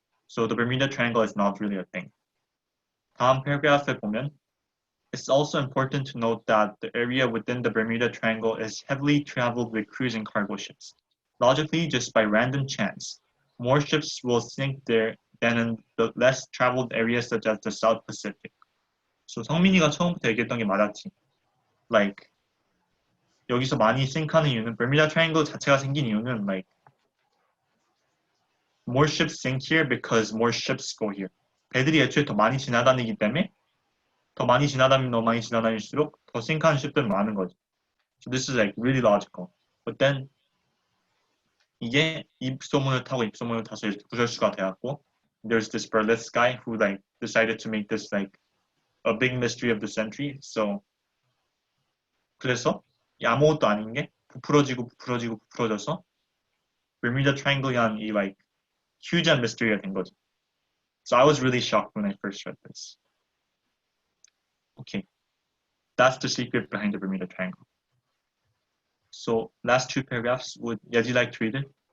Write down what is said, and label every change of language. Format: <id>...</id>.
<en>So the Bermuda Triangle is not really a thing. 다음 paragraph에 보면 it's also important to note that the area within the Bermuda Triangle is heavily traveled with cruise and cargo ships. Logically, just by random chance, more ships will sink there than in the less traveled areas such as the South Pacific.</en> <ko>So 성민이가 처음부터 얘기했던 게 맞았지.</ko> <en>Like 여기서 많이 sink하는 이유는 Bermuda Triangle 자체가 생긴 이유는 like more ships sink here because more ships go here.</en> <ko>배들이 애초에 더 많이 지나다니기 때문에 더 많이 지나다닐수록 더 sink하는 ship들은 많은 거지.</ko> <en>So this is like really logical. But then 이게 입소문을 타고 입소문을 타서 이렇게 구설수가 되었고 there's this Berlitz guy who like decided to make this like a big mystery of the century.</en> <ko>So 그래서 이 아무것도 아닌 게 부풀어져서 Bermuda Triangle이란 이 like huge mystery 가 된 거지.</ko> <en>So I was really shocked when I first read this. Okay, that's the secret behind the Bermuda Triangle. So last two paragraphs, would Yaji like to read it?</en>